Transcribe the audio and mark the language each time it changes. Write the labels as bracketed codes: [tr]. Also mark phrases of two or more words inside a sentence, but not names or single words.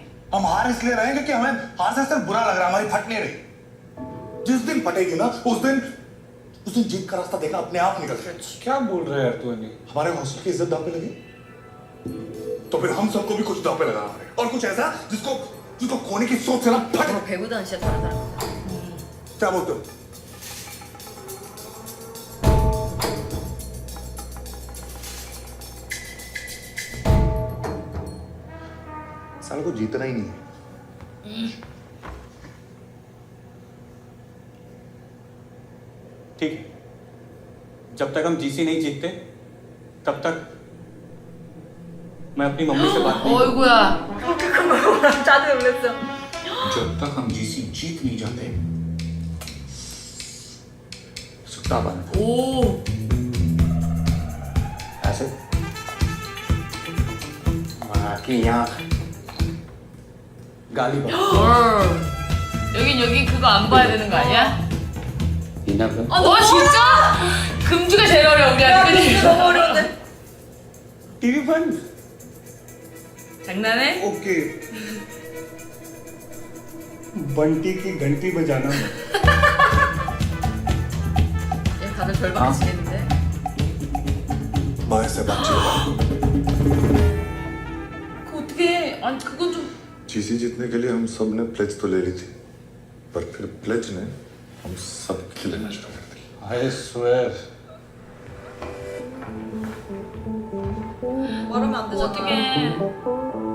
[hi] हम हार इसलिए रहे हैं क्योंकि हमें हार से सिर्फ बुरा लग रहा है, हमारी फट नहीं रही। जिस दिन फटेगी ना उस दिन जीत का रास्ता देखना अपने आप निकल जाएगा। क्या बोल रहा है यार तू? अनिल हमारे हॉस्टल की इज्जत दांव पे लगी तो फिर हम सबको भी कुछ दांव पे लगाना पड़ेगा, और कुछ ऐसा जिसको खोने की सोच से ना फटे। [ko] 배구단 진짜 다른 사람. [hi] क्या बोलते हो? साल को जीतना ही नहीं है। ठीक है, जब तक हम जीसी नहीं जीतते तब तक मैं अपनी मम्मी से बात नहीं। [ko] 어이구야. 다들 놀랐어. [hi] जब तक हम जीसी जीत नहीं जाते सुता बंद। [ko] 오. [hi] ऐसे माँ की आँख गाली बक। [ko] 여긴 그거 안 봐야 되는 거 아니야? 이나가 진짜? 금주가 제일 어려워 우리한테. 그치? 너무 어려운데. [hi] टीवी बंद। [ko] 장난해? [hi] ओके। बंटी की घंटी बजाना। [ko] 얘 다들 절반 치겠는데. [hi] माँ से बातचीत। [ko] 그거 어떻게 해? 아니 그건 좀. [hi] जीसी जीतने के लिए हम सब ने प्लेज तो ले ली थी, पर फिर प्लेज ने हम सब खिलना शुरू कर दिया। [en] I swear. [ko] 말하면 안 되잖아. 어떻게?